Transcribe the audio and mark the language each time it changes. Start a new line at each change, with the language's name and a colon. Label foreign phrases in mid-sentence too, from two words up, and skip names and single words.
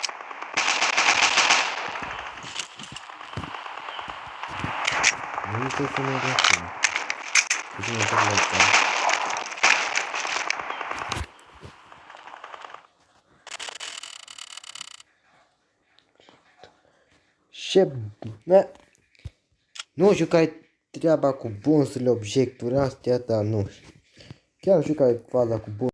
Italian: Non mi sono finito. Così non parlo più.
Romanian: Nu știu care e treaba cu bonusurile, obiecturi astea, dar nu știu. Chiar nu știu care e faza cu bonus.